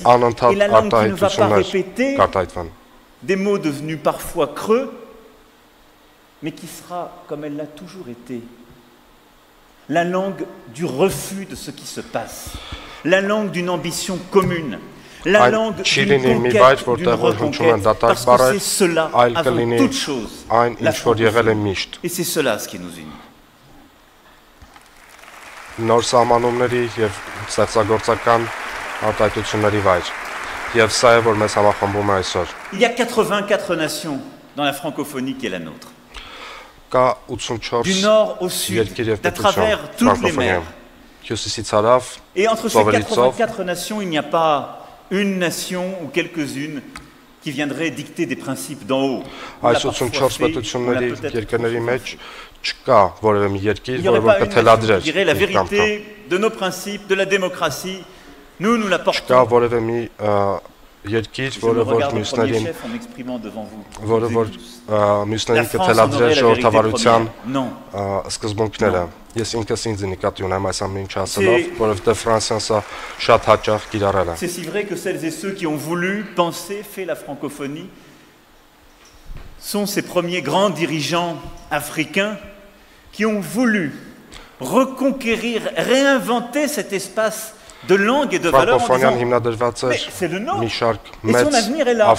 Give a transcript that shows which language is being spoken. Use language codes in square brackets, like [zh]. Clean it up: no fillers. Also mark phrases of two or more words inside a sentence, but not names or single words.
[fr] Et la langue qui ne va pas répéter des mots devenus parfois creux, mais qui sera, comme elle l'a toujours été, la langue du refus de ce qui se passe, la langue d'une ambition commune, la langue d'une conquête, d'une reconquête, parce que c'est cela, avant toute chose, la francophonie. Et c'est cela ce qui nous unit. [hy] Նոր սահմանումների եւ ստեղծագործական արտահայտությունների վայր։ Եվ սա է, որ մեզ համախմբում է այսօր։ [fr] Il y a 84 nations dans la francophonie qui est la nôtre. [hy] Կա 84 [fr] du nord au sud, à travers toutes les mers. Et entre ces 84 nations, il n'y a pas une nation ou quelques-unes qui viendraient dicter des principes d'en haut. Il n'y aurait pas une nation qui dirait la vérité de nos principes, de la démocratie. Nous la portons. [hy] Երկիր, որը որ մյուսներին կթելադրել ժողովրդավարության սկզբունքները։ Ես ինքս ինձ նկատի ունեմ այս ամեն ինչը ասելով, որովհետև Ֆրանսիան սա շատ հաճախ կիրառել է։ [fr] C'est si vrai que celles et ceux qui ont voulu penser, fait la francophonie, sont ces premiers grands dirigeants africains qui ont voulu reconquérir, réinventer cet espace de langue et de valeur en disant, mais c'est le nôtre, et son avenir est là.